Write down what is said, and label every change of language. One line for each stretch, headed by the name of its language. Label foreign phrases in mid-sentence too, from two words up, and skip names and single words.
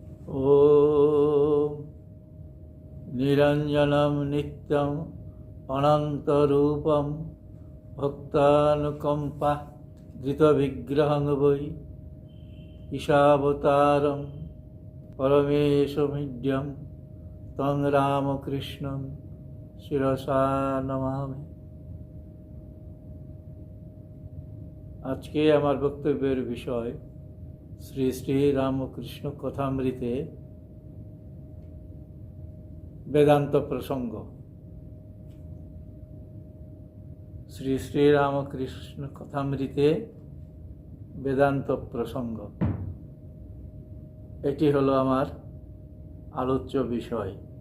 Sanskrit: ॐ निरञ्जनं नित्यम् अनन्तरूपं भक्तानुकम्पा धृतविग्रहं वै ईशावतारं परमेशमीड्यं तं रामकृष्णं शिरसा नमामि।
Bangla: আজকে আমার বক্তব্যের বিষয় শ্রী শ্রী রামকৃষ্ণ কথামৃতে বেদান্ত প্রসঙ্গ। শ্রী শ্রী রামকৃষ্ণ কথামৃতে বেদান্ত প্রসঙ্গ, এটি হলো আমার আলোচ্য বিষয়।